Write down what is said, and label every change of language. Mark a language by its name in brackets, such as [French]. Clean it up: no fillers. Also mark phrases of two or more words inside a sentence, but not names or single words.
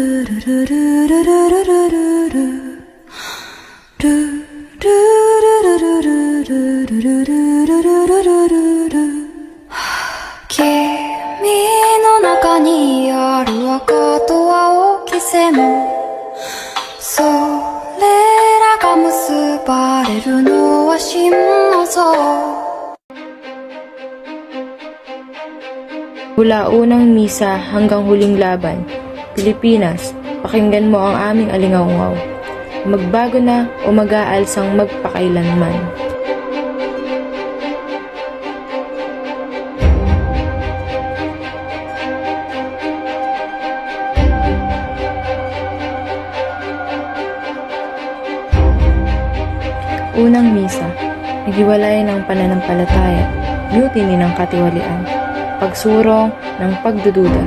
[Japanese] の中にある赤と青き線もそれらが結ばれるのは真の像。 [Filipino] Mula unang misa hanggang huling laban, Pilipinas, pakinggan mo ang aming alingaungaw. Magbago na o mag-aalsang magpakailanman. Unang misa, naghiwalay ng pananampalataya, mutiny ng katiwalian, pagsurong ng pagdududa.